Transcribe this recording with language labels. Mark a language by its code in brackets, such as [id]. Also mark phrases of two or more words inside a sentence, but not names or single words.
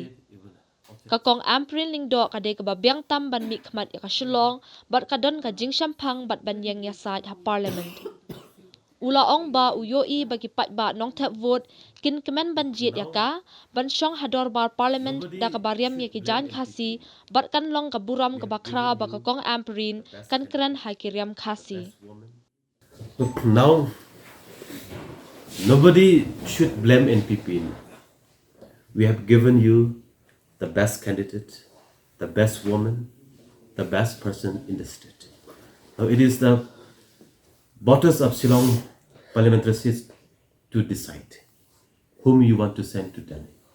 [kha] Kakong Ampareen lingdo kadai ka babyang tam ban mi khmat ya ka Shillong bat kadon ka jingshampang bat banyang ya side ha parliament. Ula ong ba uyo I bagi pat ba nong tap vote kin kemen ban jit ya ka ban shong hador bar parliament da ka bariam ya ki jan Khasi bat kan long ka burom ka bakra ba ka kong Ampareen kan kren ha ki riam Khasi. [en] Look, now nobody should blame NPP. We have given you the best candidate, the best woman, the best person in the state. Now it is the voters of Shillong parliamentary seats to decide whom you want to send to Delhi.